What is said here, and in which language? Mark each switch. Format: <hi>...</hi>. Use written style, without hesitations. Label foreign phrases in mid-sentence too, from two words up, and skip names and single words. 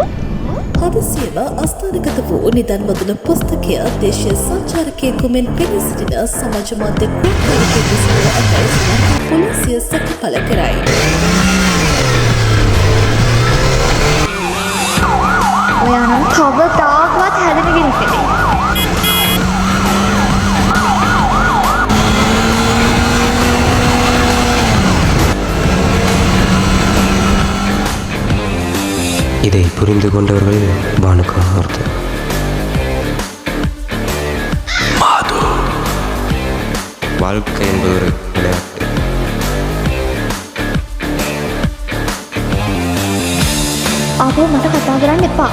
<si>හදිසියේම අස්ථානගත වූ නිදන් වදුන පුස්තකය දේශීය සංචාරකයෙකු මෙන් පෙනී සිටින සමාජ මාධ්‍ය ක්‍රියාකාරකයෙකු සතුව ඇතැයි ශ්‍රී ලංකා පොලිසිය සැක පළ කරයි. ඔයා නම් කවදාකවත් හැදෙන්නේ නැහැ.</si> <ta>இதை புரிந்து கொண்டவர்களில் வானுக்கும் ஒருத்தர்.</ta> <si>මාදු.</si> <ta>வாழ்க்கை என்பது ஒரு விளையாட்டு.</ta> <si>අපෝ මට කතා කරන්න එපා.</si>